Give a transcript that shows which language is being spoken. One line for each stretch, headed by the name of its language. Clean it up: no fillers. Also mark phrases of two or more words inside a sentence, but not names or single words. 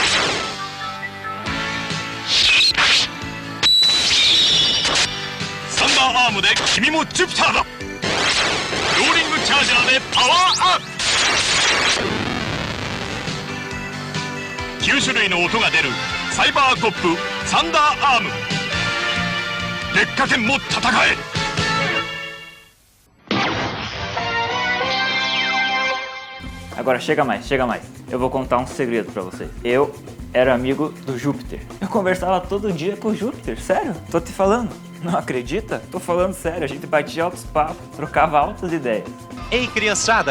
Japanese: サンダーアームで君もジュピターだローリングチャージャーでパワーアップ9種類の音が出るサイバーコップサンダーアーム劣化剣も戦え
Portuguese: Agora chega mais, chega mais. Eu vou contar um segredo pra vocês. Eu era amigo do Júpiter. Eu conversava todo dia com o Júpiter, sério, tô te falando. Não acredita? Tô falando sério, a gente batia altos papos, trocava altas ideias. Ei, criançada!